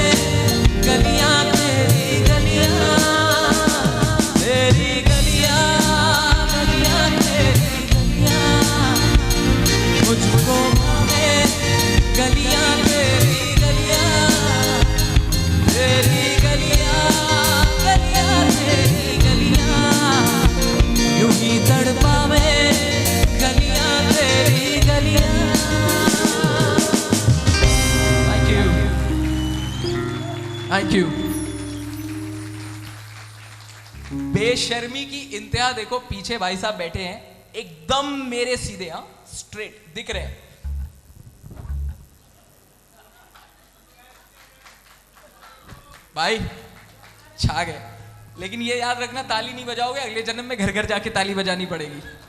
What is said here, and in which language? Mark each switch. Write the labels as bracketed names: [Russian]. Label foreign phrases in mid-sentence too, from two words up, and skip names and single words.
[Hindi] गलियां तेरी गलियां, तेरी गलियां गलियां तेरी गलियां, मुझको भावे गलियां तेरी गलियां, तेरी गलियां गलियां तेरी गलियां, यूं ही तड़पावे गलियां तेरी गलियां। [English] Thank you. Thank you. [Hindi] बेशर्मी की इंतहा देखो, पीछे भाई साहब बैठे हैं एकदम मेरे सीधे, हाँ स्ट्रेट दिख रहे हैं। भाई छा गए, लेकिन ये याद रखना ताली नहीं बजाओगे अगले जन्म में घर घर जाके ताली बजानी पड़ेगी।